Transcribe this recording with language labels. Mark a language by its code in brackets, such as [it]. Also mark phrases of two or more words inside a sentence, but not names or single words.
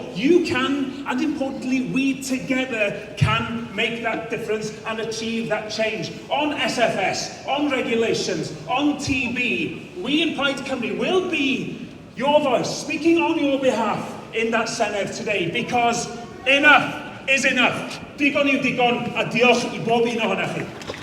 [en] You can, and importantly, we together can make that difference and achieve that change. On SFS, on regulations, on TB, we in Plaid Cymru will be your voice, speaking on your behalf in that Senedd today, because enough is enough. [cy] Digon yw digon, a diolch I bob un ohonoch chi.